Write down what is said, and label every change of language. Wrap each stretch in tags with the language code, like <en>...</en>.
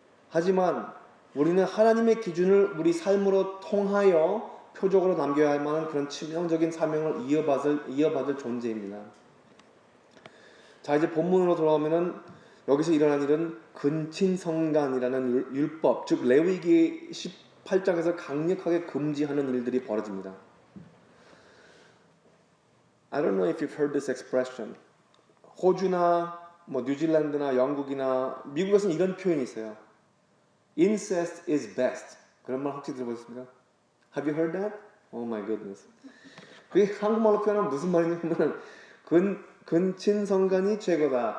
<ko>하지만 우리는 하나님의 기준을 우리 삶으로 통하여 표적으로 남겨야 할 만한 그런 치명적인 사명을 이어받을 존재입니다. 자, 이제 본문으로 돌아오면은 여기서 일어난 일은 근친성간이라는 율법, 즉 레위기 18장에서 강력하게 금지하는 일들이 벌어집니다.</ko> <en>I don't know if you've heard this expression.</en> <ko>호주나 뉴질랜드나 영국이나 미국에서는 이런 표현이 있어요.</ko> <en>Incest is best.</en> <ko>그런 말 혹시 들어보셨습니까?</ko> <en>Have you heard that? Oh my goodness.</en> <ko>그게 한국말로 표현하면 무슨 말이냐면 근친성간이 최고다.</ko>